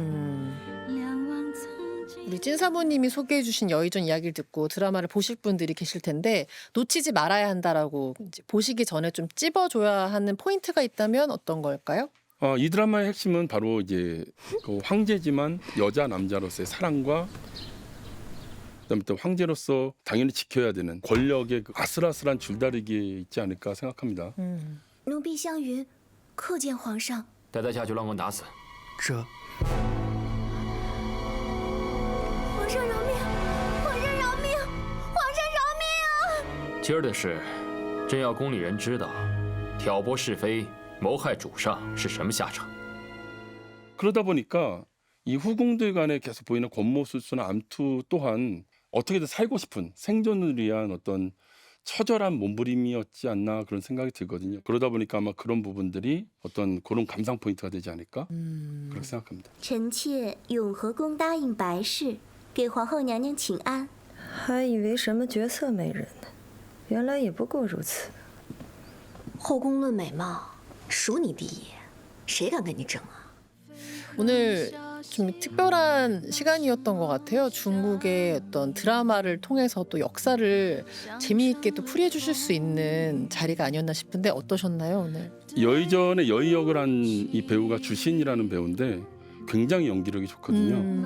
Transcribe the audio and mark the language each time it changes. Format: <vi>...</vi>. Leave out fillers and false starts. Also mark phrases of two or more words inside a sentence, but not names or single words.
<ko>우리 찐 사모님이 소개해 주신 여의전 이야기를 듣고 드라마를 보실 분들이 계실 텐데 놓치지 말아야 한다라고 이제 보시기 전에 좀 찝어줘야 하는 포인트가 있다면 어떤 걸까요? 이 드라마의 핵심은 바로 이제 그 황제지만 여자 남자로서의 사랑과 그다음에 또 황제로서 당연히 지켜야 되는 권력의 그 아슬아슬한 줄다리기에 있지 않을까 생각합니다.</ko> <zh>奴婢香云叩见皇上。待在下就让我打死。这皇上饶命！皇上饶命！皇上饶命啊！今儿的事，真要宫里人知道，挑拨是非、谋害主上是什么下场？</zh> <ko>그러다 보니까 이 후궁들 간에 계속 보이는 권모술수나 암투 또한 어떻게든 살고 싶은 생존을 위한 어떤 처절한 몸부림이었지 않나 그런 생각이 들거든요. 그러다 보니까 아마 그런 부분들이 어떤 그런 감상 포인트가 되지 않을까 그렇게 생각합니다.</ko> <zh>臣妾永和宫答应白事，给皇后娘娘请安。还以为什么绝色美人呢，原来也不过如此。后宫论美貌，属你第一，谁敢跟你争啊？</zh> <ko>오늘 좀 특별한 시간이었던 것 같아요. 중국의 어떤 드라마를 통해서 또 역사를 재미있게 또 풀이해 주실 수 있는 자리가 아니었나 싶은데 어떠셨나요 오늘? 여의전의 여의 역을 한 이 배우가 주신이라는 배우인데 굉장히 연기력이 좋거든요.</ko>